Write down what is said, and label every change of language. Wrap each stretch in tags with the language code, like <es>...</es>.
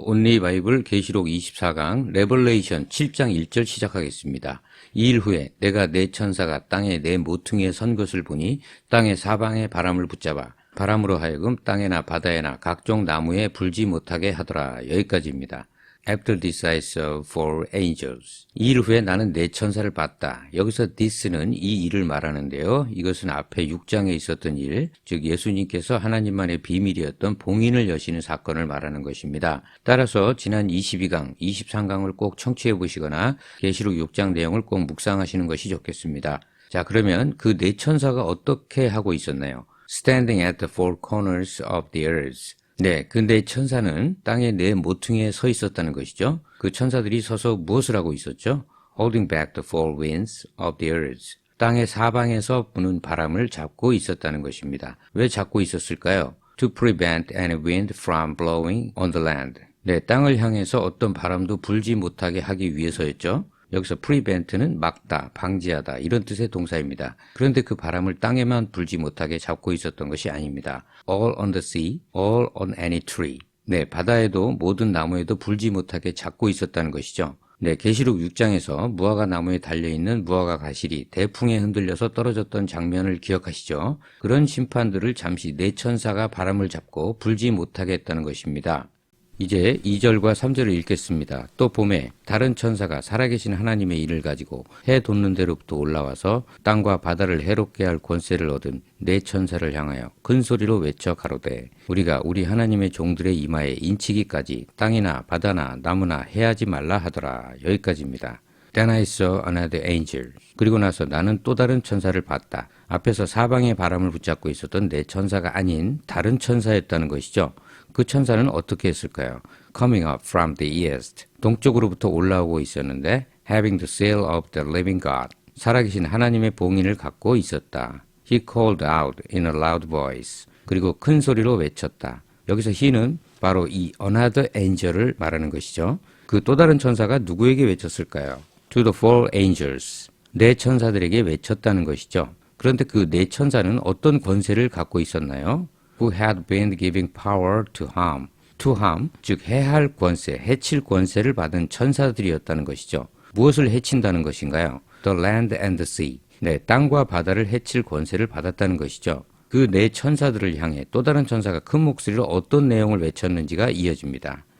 <ko>온리 바이블 계시록 24강 레벌레이션 7장 1절 시작하겠습니다. 2일 후에 내가 네 천사가 땅에 네 모퉁이에 선 것을 보니 땅의 사방에 바람을 붙잡아 바람으로 하여금 땅에나 바다에나 각종 나무에 불지 못하게 하더라. 여기까지입니다.</ko> <en>After this I saw four angels.</en> <ko>2일 후에 나는 네 천사를 봤다. 여기서 this는 이 일을 말하는데요. 이것은 앞에 6장에 있었던 일, 즉 예수님께서 하나님만의 비밀이었던 봉인을 여시는 사건을 말하는 것입니다. 따라서 지난 22강, 23강을 꼭 청취해 보시거나 계시록 6장 내용을 꼭 묵상하시는 것이 좋겠습니다. 자, 그러면 그 네 천사가 어떻게 하고 있었나요?</ko> <en>Standing at the four corners of the earth.</en> <ko>네, 근데 천사는 땅의 네 모퉁이에 서 있었다는 것이죠. 그 천사들이 서서 무엇을 하고 있었죠?</ko> <en>Holding back the four winds of the earth.</en> <ko>땅의 사방에서 부는 바람을 잡고 있었다는 것입니다. 왜 잡고 있었을까요?</ko> <en>To prevent any wind from blowing on the land.</en> <ko>네, 땅을 향해서 어떤 바람도 불지 못하게 하기 위해서였죠. 여기서 prevent는 막다, 방지하다 이런 뜻의 동사입니다. 그런데 그 바람을 땅에만 불지 못하게 잡고 있었던 것이 아닙니다.</ko> <en>All on the sea, all on any tree.</en> <ko>네, 바다에도 모든 나무에도 불지 못하게 잡고 있었다는 것이죠. 네, 계시록 6장에서 무화과 나무에 달려있는 무화과 가실이 대풍에 흔들려서 떨어졌던 장면을 기억하시죠? 그런 심판들을 잠시 네 천사가 바람을 잡고 불지 못하게 했다는 것입니다. 이제 2절과 3절을 읽겠습니다. 또 봄에 다른 천사가 살아계신 하나님의 일을 가지고 해 돋는 데로부터 올라와서 땅과 바다를 해롭게 할 권세를 얻은 네 천사를 향하여 큰 소리로 외쳐 가로되 우리가 우리 하나님의 종들의 이마에 인치기까지 땅이나 바다나 나무나 해하지 말라 하더라. 여기까지입니다.</ko> <en>Then I saw another angel.</en> <ko>그리고 나서 나는 또 다른 천사를 봤다. 앞에서 사방에 바람을 붙잡고 있었던 네 천사가 아닌 다른 천사였다는 것이죠. 그 천사는 어떻게 했을까요?</ko> <en>Coming up from the east.</en> <ko>동쪽으로부터 올라오고 있었는데</ko> <en>having the seal of the living God.</en> <ko>살아계신 하나님의 봉인을 갖고 있었다.</ko> <en>He called out in a loud voice.</en> <ko>그리고 큰 소리로 외쳤다. 여기서 he는 바로 이</ko> <en>another angel</en> <ko>을 말하는 것이죠. 그 또 다른 천사가 누구에게 외쳤을까요?</ko> <en>To the four angels.</en> <ko>네 천사들에게 외쳤다는 것이죠. 그런데 그 네 천사는 어떤 권세를 갖고 있었나요?</ko> <en>Who had been giving power to harm. To harm,</en> <ko>즉 해할 권세, 해칠 권세를 받은 천사들이었다는 것이죠. 무엇을 해친다는 것인가요?</ko> <en>The land and the sea.</en> <ko>네, 땅과 바다를 해칠 권세를 받았다는 것이죠. 그 네 천사들을 향해 또 다른 천사가 큰 목소리로 어떤 내용을 외쳤는지가 이어집니다.</ko>